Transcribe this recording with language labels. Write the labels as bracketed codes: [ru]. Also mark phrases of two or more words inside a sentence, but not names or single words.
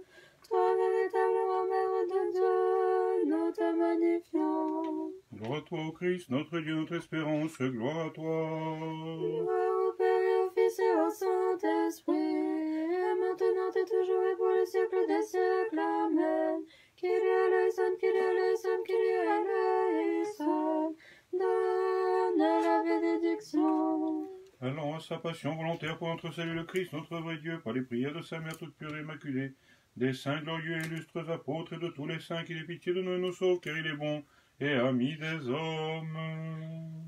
[fr] Toi véritablement Mère de Dieu, nous te magnifions. Gloire à toi, ô Christ, notre Dieu, notre espérance, gloire à toi. Gloire au Père et au Fils Fils et au Saint-Esprit, et maintenant et toujours et pour les siècles des siècles. Amen. [el] Κύριε ἐλέησον, Κύριε ἐλέησον, Κύριε ἐλέησον. [fr] Donne la bénédiction. Allant à sa passion volontaire pour notre salut, le Christ, notre vrai Dieu, par les prières de sa mère toute pure et immaculée, des saints glorieux et illustres apôtres et de tous les saints qu'il ait pitié de nous et nous sauve, car il est bon et ami des hommes.